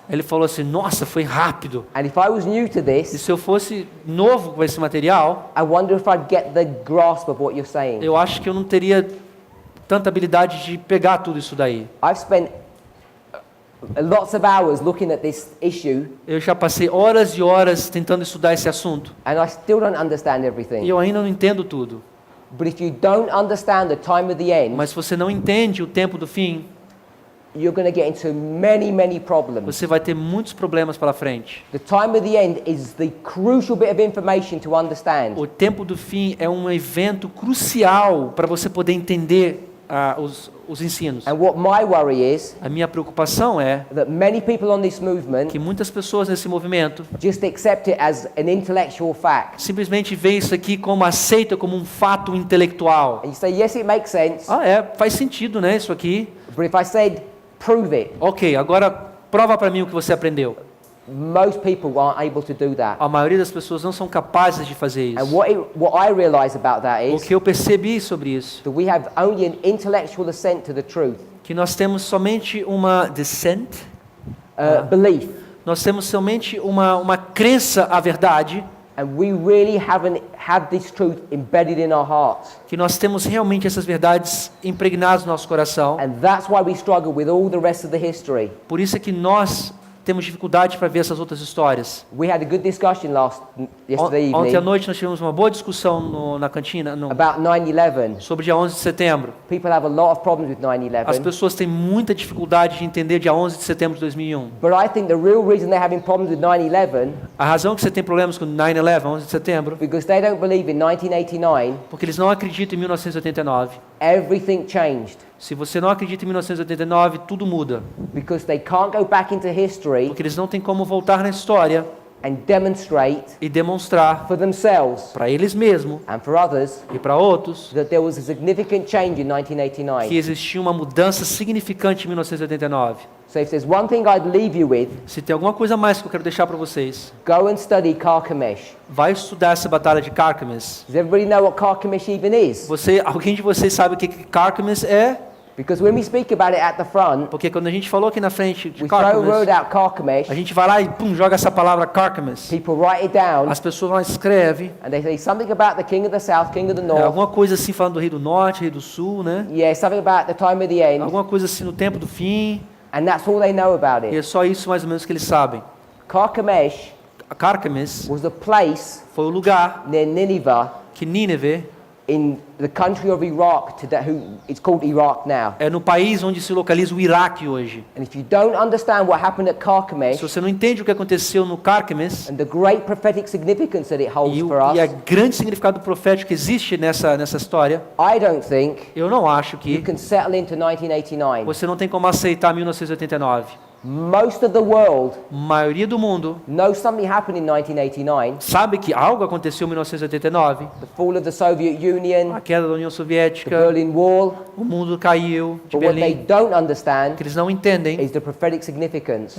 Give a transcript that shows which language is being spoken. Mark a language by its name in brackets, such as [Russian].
[Portuguese] Ele falou assim, nossa, foi rápido. [English] And if I was new to [Portuguese] E [English] this, [Portuguese] se eu fosse novo com esse material, [English] I wonder if I'd get the grasp of what you're saying. [Portuguese] eu acho que eu não teria tanta habilidade de pegar tudo isso daí. [English] I've spent lots of hours looking at this issue, [Portuguese] Eu já passei horas e horas tentando estudar esse assunto. [English] and I still don't understand [Portuguese] E [English] everything. [Portuguese] eu ainda não entendo tudo. [English] But if you don't understand the time of the end, [Portuguese] Mas se você não entende o tempo do fim, [English] you're going to get into many, many problems. [Portuguese] você vai ter muitos problemas pela frente. [English] The time of the end is the crucial bit of information to understand. [Portuguese] O tempo do fim é um evento crucial para você poder entender os ensinos. [English] And what my worry is [Portuguese] A minha preocupação é [English] that many people on this movement [Portuguese] que muitas pessoas nesse movimento [English] just accept it as an intellectual fact. [Portuguese] simplesmente veem isso aqui como aceita como um fato intelectual. [English] And you say, yes, it makes sense, [Portuguese] Faz sentido, né, isso aqui. [English] but if I said, prove it, [Portuguese] Ok, agora prova para mim o que você aprendeu. [English] most people aren't able to do that. [Portuguese] A maioria das pessoas não são capazes de fazer [English] And [Portuguese] isso. [English] what I realize about that [Portuguese] O [English] is [Portuguese] que eu percebi sobre isso, [English] that we have only an intellectual assent to the truth, [Portuguese] que nós temos somente uma dissent, [English] belief, [Portuguese] nós temos somente uma crença à verdade, [English] and we really haven't had this truth embedded in our hearts. [Portuguese] que nós temos realmente essas verdades impregnadas no nosso coração. [English] And that's why we struggle with all the rest of the history. [Portuguese] Por isso é que nós temos dificuldade para ver essas outras histórias. [English] We had a good discussion yesterday [Portuguese] Ontem à [English] evening [Portuguese] noite nós tivemos uma boa discussão na cantina [English] about 9/11. [Portuguese] sobre dia 11 de setembro. [English] People have a lot of problems with [Portuguese] As [English] 9/11. [Portuguese] pessoas têm muita dificuldade de entender dia 11 de setembro de 2001. [English] But I think the real reason they're having problems with 9/11 [Portuguese] A razão que você tem problemas com 9/11, 11 de setembro, [English] because they don't believe in 1989 [Portuguese] porque eles não acreditam em 1989. [English] everything changed. [Portuguese] Se você não acredita em 1989, tudo muda. [English] Because they can't go back into history [Portuguese] Porque eles não têm como voltar na história [English] and demonstrate [Portuguese] e demonstrar [English] for themselves [Portuguese] para eles mesmos [English] and for others [Portuguese] e para outros [English] that there was a significant change in [Portuguese] que [English] 1989. [Portuguese] existia uma mudança significante em 1989. [English] So if there's one thing I'd leave you with, [Portuguese] Se tem alguma coisa mais que eu quero deixar para vocês, [English] go and study Carchemish. [Portuguese] vai estudar essa batalha de Carchemish. [English] Does everybody know what Carchemish even is? [Portuguese] Alguém de vocês sabe o que Carchemish é? [English] Because when we speak about it at the front, [Portuguese] Porque quando a gente falou aqui na frente de [English] we throw a word [Portuguese] Carchemish, [English] out Carchemish, [Portuguese] a gente vai lá e joga essa palavra Carchemish. [English] people write it down, [Portuguese] As pessoas vão escrevem [English] and they say something about the king of the south, king of the north. [Portuguese] alguma coisa assim falando do rei do norte, rei do sul, né? [English] Yeah, something about the time of the end, [Portuguese] Alguma coisa assim no tempo do fim. [English] and that's all they know about [Portuguese] E [English] it. [Portuguese] é só isso mais ou menos que eles sabem. [English] Carchemish [Portuguese] A Carchemish [English] was a place [Portuguese] foi o lugar [English] near Nineveh [Portuguese] que Nínive [English] in the country of Iraq today, it's called Iraq now. [Portuguese] é no país onde se localiza o Iraque hoje. [English] And if you don't understand what happened at [Portuguese] Se [English] Carchemish [Portuguese] você não entende o que aconteceu no Carchemish [English] and the great prophetic significance that it holds for [Portuguese] e o [English] us, [Portuguese] grande significado profético que existe nessa história, [English] I don't think [Portuguese] eu não acho [English] you [Portuguese] que [English] can settle into 1989. [Portuguese] você não tem como aceitar 1989. [English] Most of the world [Portuguese] A maioria do mundo [English] knows something happened in 1989, [Portuguese] sabe que algo aconteceu em 1989, [English] the fall of the Soviet Union, [Portuguese] a queda da União [English] the [Portuguese] Soviética, [English] Berlin Wall. [Portuguese] o mundo caiu de [English] But what they [Portuguese] Berlim. [English] don't [Portuguese] O [English] understand [Portuguese] que eles não entendem [English] is the prophetic significance.